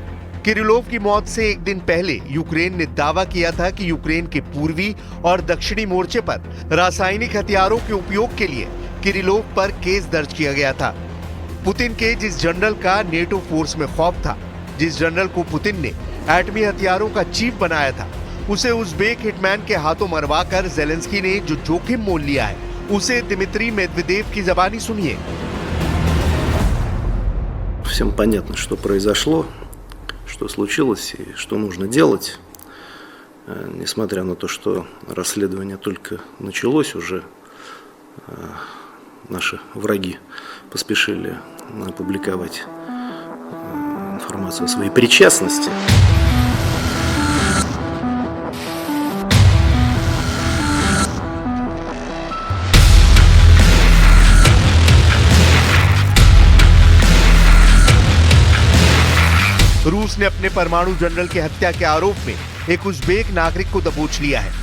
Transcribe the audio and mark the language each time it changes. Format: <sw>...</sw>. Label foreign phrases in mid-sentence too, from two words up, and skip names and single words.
<hi>किरिलोव की मौत से एक दिन पहले यूक्रेन ने दावा किया था कि यूक्रेन के पूर्वी और दक्षिणी मोर्चे पर रासायनिक हथियारों के उपयोग के लिए किरिलोव पर केस दर्ज किया गया था। पुतिन के जिस जनरल का नेटो फोर्स में खौफ था, जिस जनरल को पुतिन ने एटमी हथियारों का चीफ बनाया था, उसे उज़्बेक हिटमैन के हाथों मरवाकर जेलेंस्की ने जो जोखिम मोल लिया है, उसे दिमित्री मेदवेदेव की ज़बानी सुनिए।</hi> <ru>Всем понятно, что произошло, что случилось и что нужно делать. Несмотря на то, что расследование только началось, уже наши враги поспешили опубликовать информацию о своей причастности.</ru> <hi>रूस ने अपने परमाणु जनरल की हत्या के आरोप में एक उज़्बेक नागरिक को दबोच लिया है।</hi>